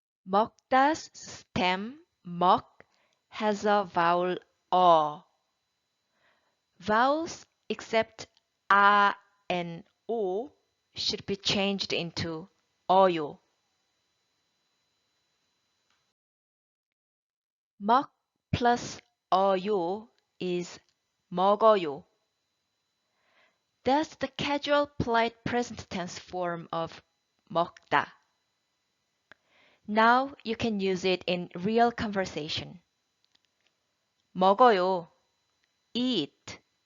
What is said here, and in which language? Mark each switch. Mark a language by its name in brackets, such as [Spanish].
[English] 먹다's stem 먹 has a vowel 어. Vowels except 아 and 오 should be changed into 어요. 먹 plus 어요 is 먹어요. That's the casual polite present tense form of 먹다. Now you can use it in real conversation. [Korean] 먹어요. Eat.